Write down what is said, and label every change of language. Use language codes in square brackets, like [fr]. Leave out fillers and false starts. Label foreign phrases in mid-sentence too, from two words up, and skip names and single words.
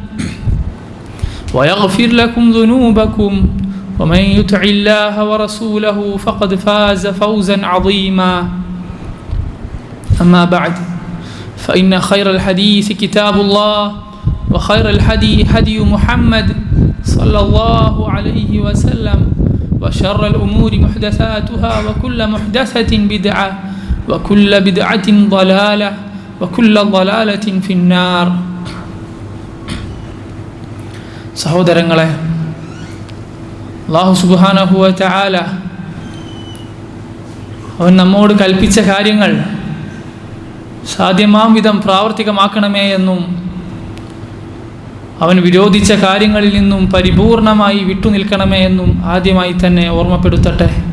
[ar] ويغفر لكم ذنوبكم ومن يطع الله ورسوله فقد فاز فوزا عظيما أما بعد فإن خير الحديث كتاب الله وخير الهدي هدي محمد صلى الله عليه وسلم وشر الأمور محدثاتها وكل محدثة بدعة وكل بدعة ضلالة وكل ضلالة في النار. [ml] സഹോദരങ്ങളെ, [ar] الله سبحانه وتعالى [ml] അവൻ നമ്മോട് കൽപ്പിച്ച കാര്യങ്ങൾ സാധ്യമാം വിധം പ്രാവർത്തികമാക്കണമേ എന്നും അവൻ വിരോധിച്ച കാര്യങ്ങളിൽ നിന്നും പരിപൂർണമായി വിട്ടുനിൽക്കണമേ എന്നും ആദ്യമായി തന്നെ ഓർമ്മപ്പെടുത്തട്ടെ.